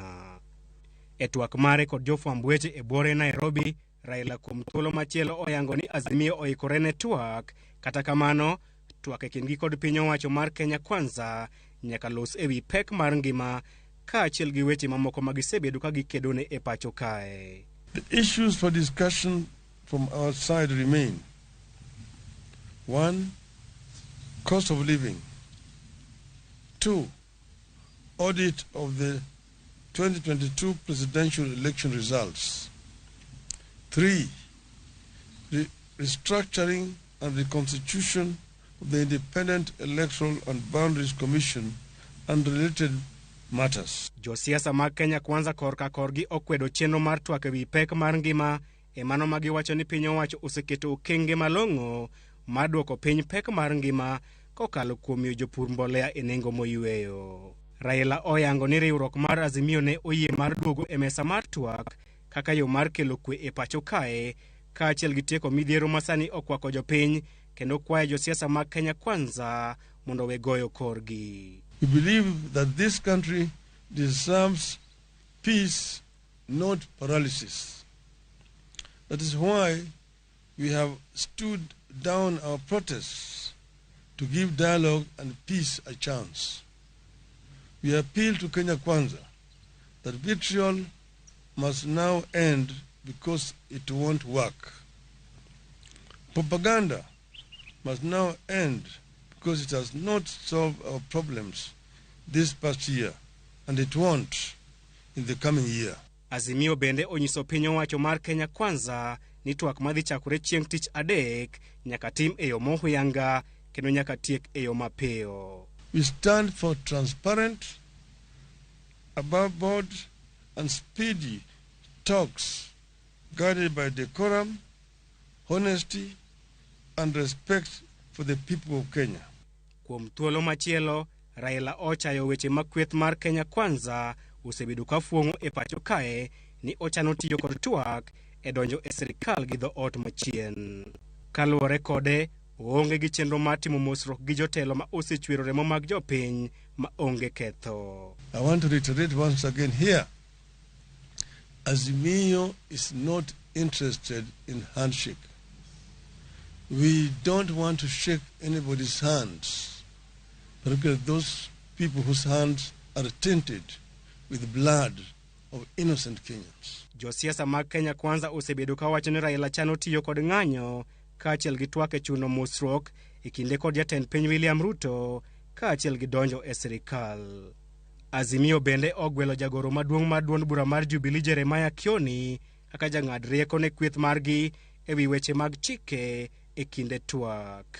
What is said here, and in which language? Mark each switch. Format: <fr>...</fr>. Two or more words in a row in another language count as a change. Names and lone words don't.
<luo>E twak mare kod jofwamb weche e bore Nairobi, Raila kuom thuolo machielo oyango ni Azimio oikore ne twak, kata kamano twak e kindgi kod piny owacho mar Kenya Kwanza nyaka los ewi pek mar ngima kaachiel gi weche mamoko magisebedo ka gikedone e pacho kae.</luo> <en>The issues for discussion from our side remain: 1. Cost of living. 2. Audit of the 2022 presidential election results. 3. Restructuring and reconstitution of the Independent Electoral and Boundaries Commission and related matters.</en> <luo>Josiasa mag Kenya Kwanza korka korgi okwedo chenro mar twak ewi pek mar ngima e mano ma giwacho ni piny owacho oseketo okenge malong'o mar duoko piny pek mar ngima kokalo kuom miyo jopur mbolea e nengo moyweyo. Raila oyango ni riwruok mar Azimio ne oyie mar duogo e mesa mar twak kaka yo mar kelo kwe e pacho kae, kaachiel gi tieko midhiero masani okwako jopiny, kendo kwayo josiasa mag Kenya Kwanza mondo we goyo korgi.</luo> <en>We believe that this country deserves peace, not paralysis. That is why we have stood down our protests to give dialogue and peace a chance. We appeal to Kenya Kwanza that vitriol must now end because it won't work. Propaganda must now end because it has not solved our problems this past year, and it won't in the coming year.</en> <luo>Azimio bende onyiso piny owacho mar Kenya Kwanza ni twak madhi chakore chieng' tich adek nyaka tim e yo mohuyanga kendo nyaka tiek e yo mapiyo.</luo> <en>We stand for transparent, above board, and speedy talks guided by decorum, honesty, and respect for the people of Kenya.</en> <luo>Kuom thuolo machielo, Raila ochayo weche makweth mar Kenya Kwanza osebedo ka fuong'o e pacho kae ni ochano tiyo kod twak e donjo e sirikal gi dho ot machien. Kaluwore kode, oonge gi chenro mar timo mosruok gi jotelo ma osechwero remo mag jopiny ma onge ketho.</luo> <en>I want to reiterate once again here, Azimio is not interested in handshake. We don't want to shake anybody's hands, particularly those people whose hands are tainted with blood of innocent Kenyans.</en> <luo>Josiasa mag Kenya Kwanza osebedo ka wacho ni Raila chano tiyo kod ng'anyo kaachiel gi twak e chuno mosruok e kinde kod jatend piny William Ruto kaachiel gi donjo e sirikal. Azimio bende ogwelo jagoro maduong' mar duond bura mar Jubilee Jeremiah Kioni kaka jang'ad rieko ne kweth margi e wi weche mag chike e kinde twak.</luo>